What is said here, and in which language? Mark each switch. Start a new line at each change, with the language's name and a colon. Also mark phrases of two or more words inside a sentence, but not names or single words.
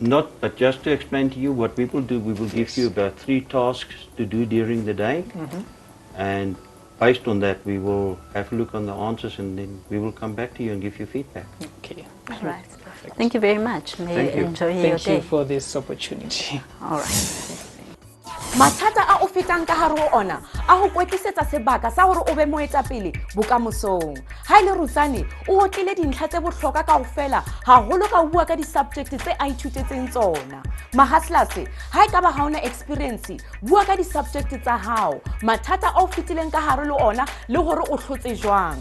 English: Not, but just to explain to you what we will do, we will give you about 3 tasks to do during the day, and based on that we will have a look on the answers, and then we will come back to you and give you feedback. Okay. All right. Thank you very much. May you enjoy your day. Thank you for this opportunity. All right.
Southern Sotho: Mathata a o fetang ka hare ho ona a ho kwetlisetsa sebaka sa hore o be moetapele bokamosong. Ha ile Rudzani o otlile dintlha tse bohlokwa kaofela haholo ka bua ka di-subject tse a ithutetseng tsona. Hustlers, ha e ka ba
English: ha ona experience,
Southern Sotho: bua ka di-subject tsa hao, mathata a o fetileng ka hare le ona le hore o hlotse jwang.